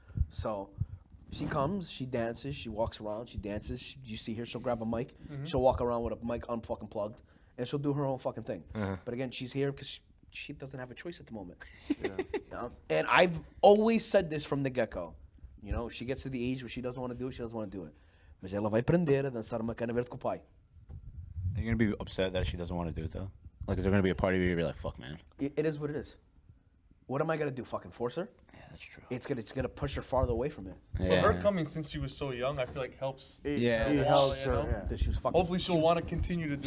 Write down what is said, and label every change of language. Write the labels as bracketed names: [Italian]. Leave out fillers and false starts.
[English] So she comes, she dances, she walks around, she dances. You see her, she'll grab a mic. She'll walk around with a mic unfucking plugged, and she'll do her own fucking thing. But again, she's here because she doesn't have a choice at the moment. You know? And I've always said this from the get-go. You know, if she gets to the age where she doesn't want to do it, she doesn't want to do it. [Portuguese] Mas ela vai aprender a dançar uma cana verde com o pai. [English] Are you gonna be upset that she doesn't want to do it though? Like, is there gonna be a party where you're like, "Fuck, man"? It is what it is. What am I gonna do? Fucking force her? Yeah, that's true. It's gonna push her farther away from it. But her coming since she was so young, I feel like helps. It helps her. That she was fucking. Hopefully, she'll want to continue to do